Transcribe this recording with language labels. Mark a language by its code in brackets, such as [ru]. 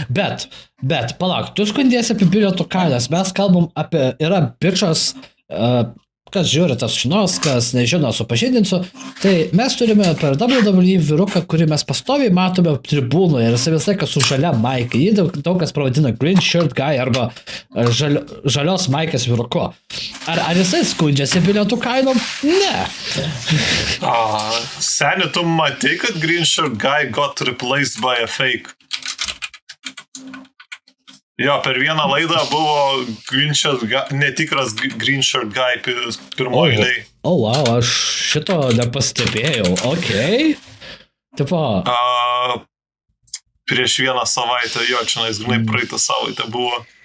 [lt] Bet, palauk, tu skundiesi apie bilietų kainas, mes kalbam apie, yra bičas, kas žiūri tas žinos, kas nežino, supažindinsiu, tai mes turime per WWE vyruką, kurį mes pastoviai matome tribūnoje ir jis visą laiką su žalia maika, jį daug kas pavadina green shirt guy arba žalios maikės vyruku. Ar jisai skundžiasi bilietų kainom? Ne. Seni, tu matai, kad [en] green shirt guy got replaced by a fake? [lt] Jo, per vieną laidą buvo netikras Green Shirt Guy pirmoji eilėj. Wow, aš šito nepastebėjau. Okay. Tipo... Prieš vieną savaitę, jo, čia žinai, praeitą savaitę buvo.